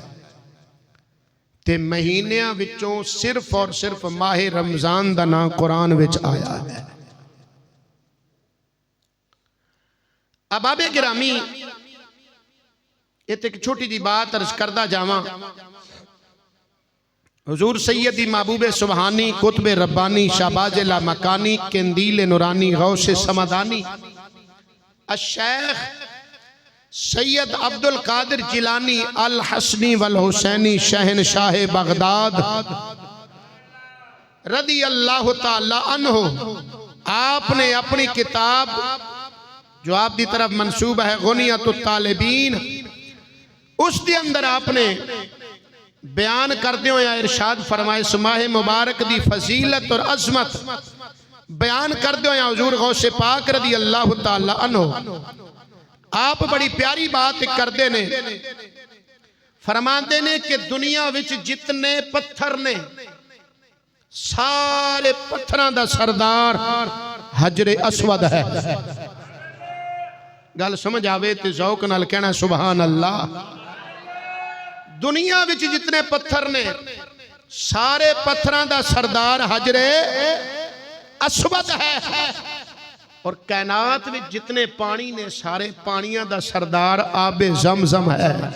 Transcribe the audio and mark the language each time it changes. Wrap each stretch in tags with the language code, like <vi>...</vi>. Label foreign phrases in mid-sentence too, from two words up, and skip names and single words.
<pa>تے مہینوں وچوں صرف اور صرف ماہ رمضان دا نام قرآن وچ آیا ہے. احبابِ گرامی، اک چھوٹی جی بات عرض کردا جاواں.</pa> <ur>حضور سیدی محبوب سبحانی قطب ربانی شہباز لا مکانی قندیل نورانی غوث صمدانی الشیخ سید عبدالقادر جیلانی الحسنی والحسینی شہنشاہ بغداد رضی اللہ تعالیٰ عنہ آپ نے اپنی کتاب جو آپ کی طرف منسوب ہے غنیۃ الطالبین اس</ur> <pa>دے اندر</pa> <ur>آپ نے بیان کرتے ہوئے ارشاد فرمائے</ur> <pa>سماہ مبارک دی فضیلت</pa> <ur>اور عظمت بیان کرتے ہوئے حضور غوث پاک رضی اللہ تعالیٰ عنہ آپ بڑی پیاری بات کرتے</ur> <pa>نے فرماندے نے کہ دنیا وچ جتنے پتھر نے سارے پتھراں دا سردار حجرِ اسود ہے. گل سمجھ آوے تے ذوق نال کہنا سبحان اللہ. دنیا وچ جتنے پتھر نے سارے پتھراں دا سردار حجرِ اسود ہے</pa> <ur>اور کائنات میں جتنے پانی</ur> <pa>نے سارے پانیاں دا سردار آبِ زمزم ہے</pa>